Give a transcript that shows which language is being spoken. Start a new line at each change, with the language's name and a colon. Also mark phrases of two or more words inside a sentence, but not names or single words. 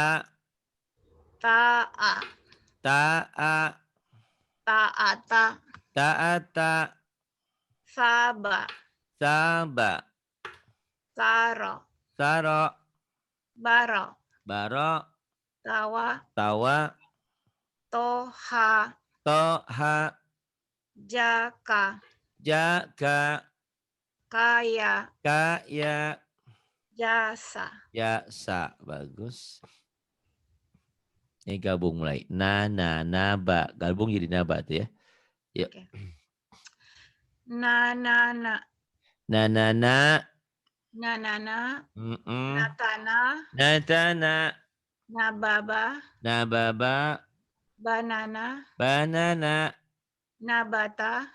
Indonesian: Ta'a. Ta'a. Ta'ata. Ta'ata. Saba. Saba. Saro. Saro. Baro. Baro. Tawa. Tawa. Toha. Toha. Jaka. Jaka. Kaya. Kaya. Jasa. Jasa. Bagus. Ini gabung mulai. Naba. Gabung jadi naba tuh ya. Yuk. Okay. Nanana. Nanana. Nanana. Mm-mm. Natana. Natana. Nababa. Nababa. Banana. Banana. Nabata.